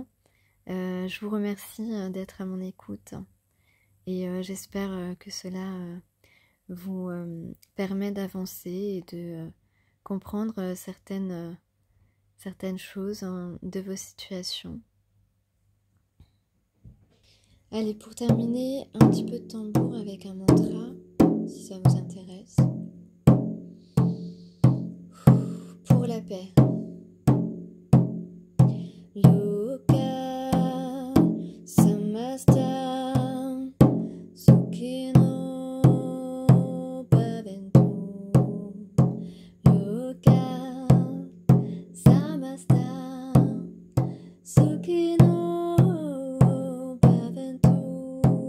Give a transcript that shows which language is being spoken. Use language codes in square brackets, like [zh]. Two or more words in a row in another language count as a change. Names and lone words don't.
[fr] Je vous remercie d'être à mon écoute, et j'espère que cela vous permet d'avancer et de comprendre certaines choses de vos situations. Allez, pour terminer, un petit peu de tambour avec un mantra, si ça vous intéresse. Pour la paix. [sa] लोकाः समस्ताः सुखिनो भवन्तु. लोकाः समस्ताः सुखिनो भवन्तु.